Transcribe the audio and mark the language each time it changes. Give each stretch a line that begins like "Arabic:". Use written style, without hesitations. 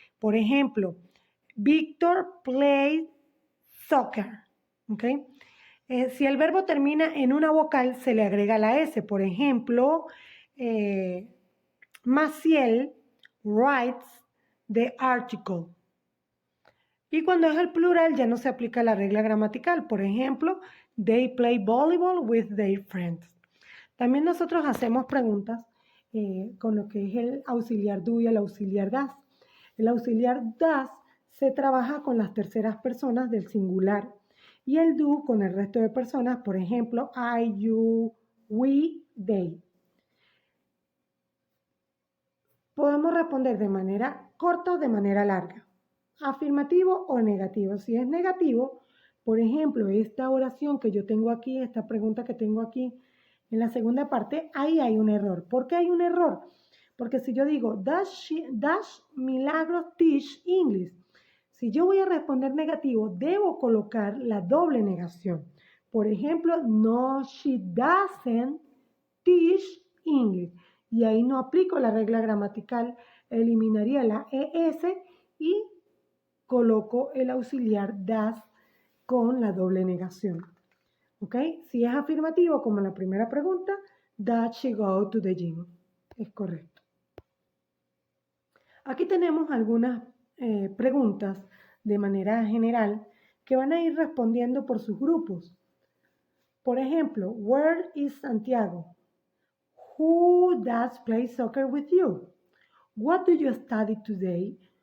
English: Por ejemplo, Víctor played soccer. ¿Okay?
Spanish: Si el verbo termina en una vocal, se le agrega la s. Por ejemplo, Maciel writes the article. Y cuando es el plural ya no se aplica la regla gramatical.
English: Por ejemplo, they play volleyball with their friends.
Spanish: También nosotros hacemos preguntas con lo que es el auxiliar do y el auxiliar das. El auxiliar das se trabaja con las terceras personas del singular y el do con el resto de personas, por ejemplo, I, you, we, they. Podemos responder de manera corta o de manera larga. afirmativo o negativo. Si es negativo, por ejemplo, esta oración que yo tengo aquí, esta pregunta que tengo aquí en la segunda parte, ahí hay un error. ¿Por qué hay un error? Porque si yo digo, does Milagros teach English? Si yo voy a responder negativo, debo colocar la doble negación.
English: Por ejemplo, no, she doesn't teach English.
Spanish: Y ahí no aplico la regla gramatical, eliminaría la ES y coloco el auxiliar does con la doble negación. ¿Ok? Si es afirmativo, como en la primera pregunta, does she go to the gym? Es correcto. Aquí tenemos algunas preguntas de manera general que van a ir respondiendo por sus grupos. Por ejemplo, where is Santiago?
English: Who does play soccer with you? What do you study today?